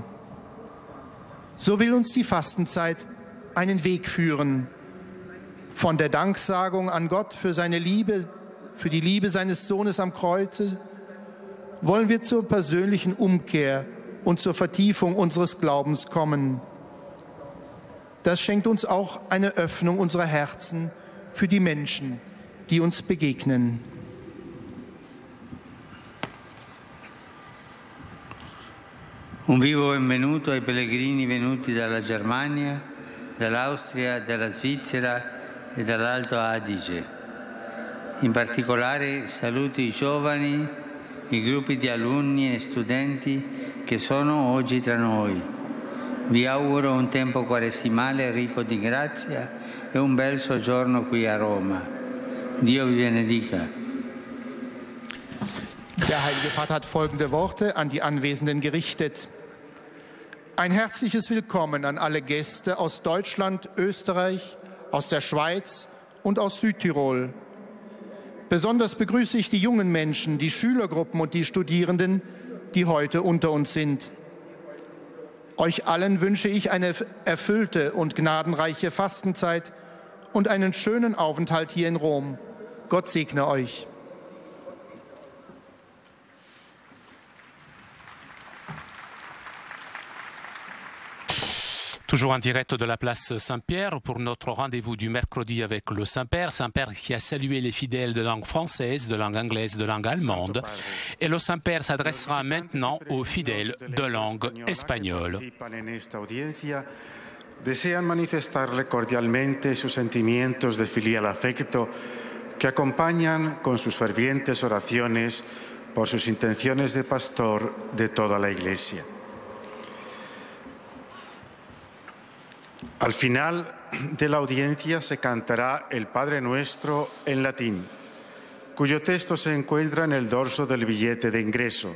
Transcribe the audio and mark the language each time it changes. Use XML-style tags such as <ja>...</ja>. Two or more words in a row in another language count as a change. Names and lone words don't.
<de>So will uns die Fastenzeit einen Weg führen, von der Danksagung an Gott für seine Liebe, für die Liebe seines Sohnes am Kreuze, wollen wir zur persönlichen Umkehr und zur Vertiefung unseres Glaubens kommen. Das schenkt uns auch eine Öffnung unserer Herzen für die Menschen, die uns begegnen.</de> <it>Un vivo benvenuto ai pellegrini venuti dalla Germania, dall'Austria, dalla Svizzera e dall'Alto Adige. In particolare saluto i giovani, i gruppi di alunni e studenti che sono oggi tra noi. Vi auguro un tempo quaresimale ricco di grazia e un bel soggiorno qui a Roma. Dio vi benedica.</it> <de>Der Heilige Vater hat folgende Worte an die Anwesenden gerichtet. Ein herzliches Willkommen an alle Gäste aus Deutschland, Österreich, aus der Schweiz und aus Südtirol. Besonders begrüße ich die jungen Menschen, die Schülergruppen und die Studierenden, die heute unter uns sind. Euch allen wünsche ich eine erfüllte und gnadenreiche Fastenzeit und einen schönen Aufenthalt hier in Rom. Gott segne euch.</de> <fr>Toujours en direct de la place Saint-Pierre pour notre rendez-vous du mercredi avec le Saint-Père. Saint-Père qui a salué les fidèles de langue française, de langue anglaise, de langue allemande. Et le Saint-Père s'adressera maintenant aux fidèles de langue espagnole.</fr> <es>Desean manifestarle cordialmente sus sentimientos de filial afecto que acompañan con sus fervientes oraciones por sus intenciones de pastor de toda la Iglesia. Al final de la audiencia se cantará el Padre Nuestro en latín, cuyo texto se encuentra en el dorso del billete de ingreso.</es>